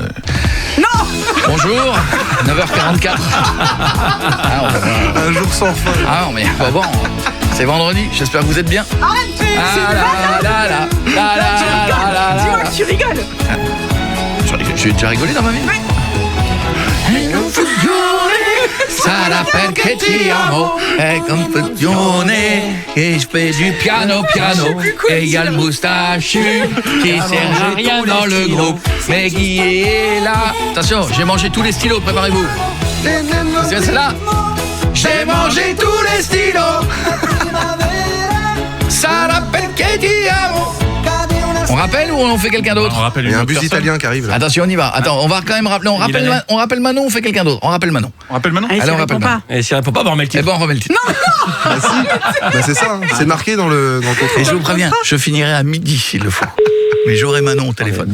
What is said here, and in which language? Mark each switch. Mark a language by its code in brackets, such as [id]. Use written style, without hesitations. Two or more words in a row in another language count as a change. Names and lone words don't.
[fr] Non. Bonjour, 9h44. Un jour sans fin. Ah non, mais bon, c'est vendredi, j'espère que vous êtes bien. Dis-moi que tu rigoles. J'ai déjà rigolé dans ma vie. [it] Sarà perché ti amo, è confusione, [fr] et je fais du piano, et il y a le moustachu qui sert à rien dans le groupe, mais qui est là. Attention, j'ai mangé tous les stylos, préparez-vous. C'est celle-là. J'ai mangé tous les stylos. [it] Sarà perché ti amo. [fr] On rappelle ou on fait quelqu'un d'autre? On rappelle Il y a un bus italien qui arrive là. Attention, on y va. Attends, on va quand même rappeler. On rappelle Manon, on fait quelqu'un d'autre. On rappelle Manon. On rappelle Manon. Allez, on rappelle Manon. Et si elle répond pas, on remet le titre. Eh ben, on remet le titre. Bah c'est ça, hein. C'est marqué dans le contrat. Et je vous préviens, je finirai à midi s'il le faut. Mais j'aurai Manon au téléphone.